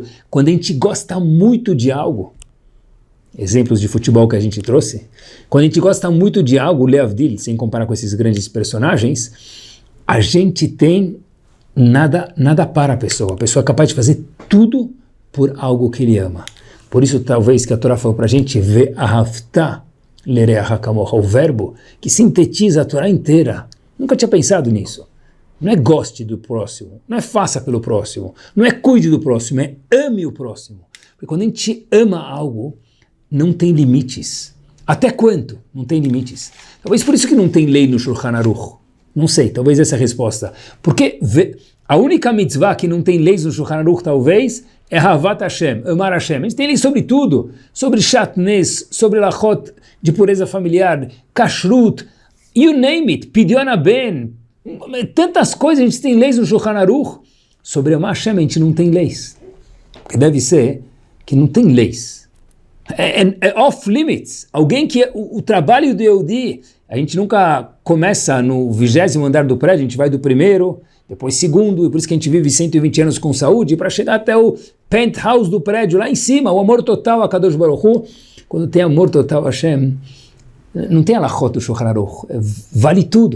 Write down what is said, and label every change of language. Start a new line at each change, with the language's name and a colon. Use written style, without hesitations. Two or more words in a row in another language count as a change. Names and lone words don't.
Portuguese: Quando a gente gosta muito de algo, exemplos de futebol que a gente trouxe, quando a gente gosta muito de algo, Leavdil, sem comparar com esses grandes personagens, a gente tem nada para a pessoa é capaz de fazer tudo por algo que ele ama. Por isso talvez que a Torá falou para a gente,
Hebrew: ve'ahavta lereacha kamocha,
Portuguese: o verbo que sintetiza a Torá inteira. Nunca tinha pensado nisso. Não é goste do próximo, não é faça pelo próximo, não é cuide do próximo, é ame o próximo. Porque quando a gente ama algo, não tem limites. Até quanto? Não tem limites. Talvez por isso que não tem lei no Shulchan Aruch. Não sei, talvez essa é a resposta. Porque a única mitzvah que não tem leis no Shulchan Aruch, talvez, é
Hebrew: Havat Hashem,
Portuguese: amar Hashem. A gente tem lei sobre tudo, sobre Shatnez, sobre Lachot de pureza familiar, Kashrut,
English: you name it,
Hebrew: Pidyon Ben,
Portuguese: tantas coisas, a gente tem leis no Shulchan Aruch. Sobre amar Hashem a gente não tem leis. Porque deve ser que não tem leis. É
English: off limits.
Portuguese: Alguém que o trabalho do Yehudi, a gente nunca começa no 20º andar do prédio, a gente vai do primeiro, depois segundo, e por isso que a gente vive 120 anos com saúde, para chegar até o penthouse do prédio, lá em cima, o amor total a
Hebrew: Kadosh Baruch Hu.
Portuguese: Quando tem amor total a Hashem, não tem alachot do Shulchan Aruch, vale tudo.